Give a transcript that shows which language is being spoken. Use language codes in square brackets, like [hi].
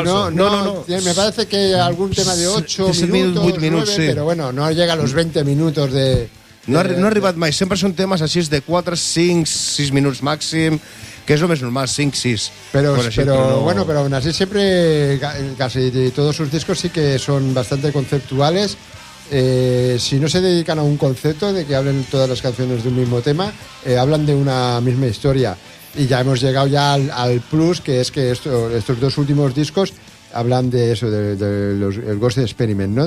[es] No, me parece que hay algún tema de 8 minutos, 8 minutos, 9, sí. Pero bueno, no llega a los 20 minutos de... [ca] No ha arribat mai. Sempre són temes així de 4, 5, 6 minuts màxim, que és el més normal, 5, 6. [es] Però aún así siempre, casi todos sus discos sí que son bastante conceptuales. Si no se dedican a un concepto de que hablen todas las canciones de un mismo tema, hablan de una misma historia. Y ya hemos llegado ya al plus, que es que estos dos últimos discos hablan de eso, del Ghost Experiment, ¿no?